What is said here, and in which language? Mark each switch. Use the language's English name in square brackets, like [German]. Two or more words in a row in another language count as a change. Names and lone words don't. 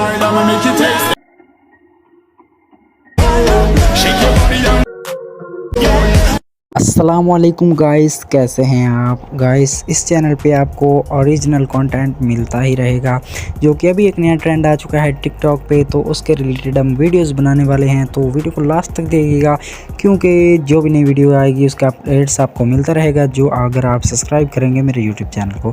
[English] I'ma make you taste it. Shake your body down. [Hindi] अस्सलामुअलैकुम गाइस, कैसे हैं आप गाइस। इस चैनल पे आपको [English] original content [Hindi] मिलता ही रहेगा, जो कि अभी एक नया ट्रेंड आ चुका है टिकटॉक पे, तो उसके रिलेटेड हम वीडियोस बनाने वाले हैं। तो वीडियो को लास्ट तक देखिएगा, क्योंकि जो भी नई वीडियो आएगी उसका अपडेट्स आपको मिलता रहेगा, जो अगर आप सब्सक्राइब करेंगे मेरे यूट्यूब चैनल को।